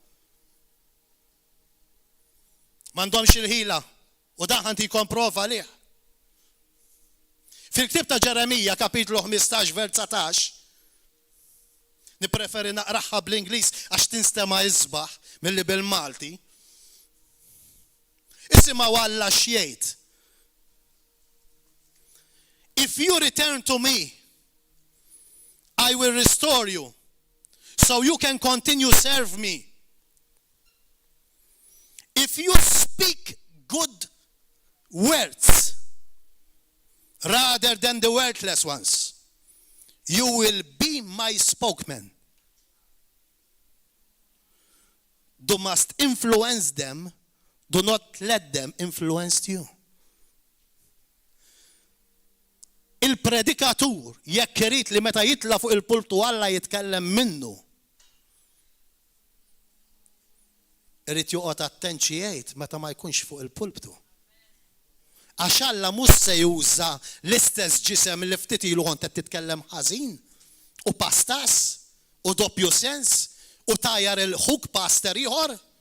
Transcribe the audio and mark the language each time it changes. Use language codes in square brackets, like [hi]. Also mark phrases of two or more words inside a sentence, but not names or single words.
[mt] M'għandhomx il-ħila u daħan tikkomprova għalih. Fil-ktib ta' Ġeremija kapitlu 15 vers 19 nippreferi naqraħħa bl-Ingliż għax tinstema' isbaħ milli bil-Malti. Isimgħu Alla x'jgħid. [en] If you return to me, I will restore you, so you can continue to serve me. If you speak good words rather than the worthless ones, you will be my spokesman. You must influence them. Do not let them influence you. [mt] Il-predikatur jekk irid li meta jitla fuq il-pultu Alla jitkellem minnu. Irid joqgħod attent xi jgħid meta ma jkunx fuq il-pulptu. Għax Alla mhux se juża l-istess ġisem li ftit ilu kont qed titkellem ħażin u pastas u doppju sens u tajjar il-ħuk paster ieħor.